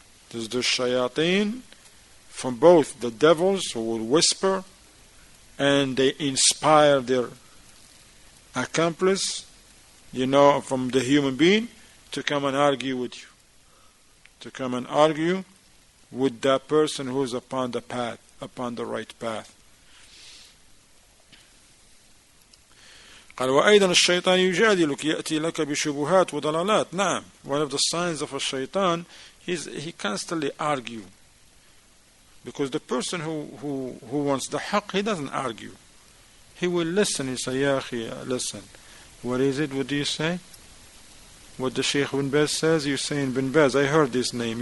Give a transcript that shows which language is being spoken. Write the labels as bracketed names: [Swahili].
[English] There's the shayateen from both the devils who will whisper and they inspire their accomplice, from the human being to come and argue with you, to come and argue with that person who is upon the path, upon the right path. [Arabic] قال وأيضا الشيطان يجادلك يأتي لك بشبهات وضلالات. [English] نعم, one of the signs of a shaitan is he constantly argue, because the person who wants the haqq, he doesn't argue. He will listen. He say, Ya akhi, listen, what is it? What do you say? What the Shaykh bin Baz says? You're saying bin Baz. I heard this name.